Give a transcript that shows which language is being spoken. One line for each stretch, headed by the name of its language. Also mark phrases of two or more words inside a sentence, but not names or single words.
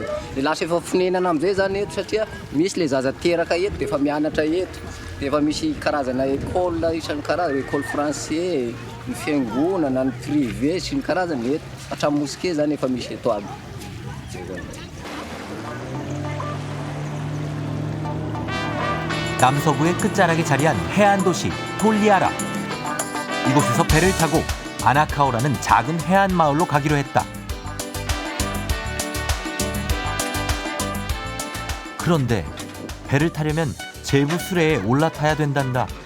Malagasy: Dia lasa efa fonenana amin'izay zany eto satria misy le zaza teraka eto dia efa mianatra eto, dia efa misy karazana école isan'ny karazana,
French: école français,
Malagasy: ny fiangonana, ny privé sy ny karazany eto, hatramin'ny mosquée zany efa misy eto aby.
Korean: 남서부의 끝자락에 자리한 해안 도시 톨리아라. 이곳에서 배를 타고 아나카오라는 작은 해안 마을로 가기로 했다. 그런데 배를 타려면 제부 수레에 올라타야 된단다.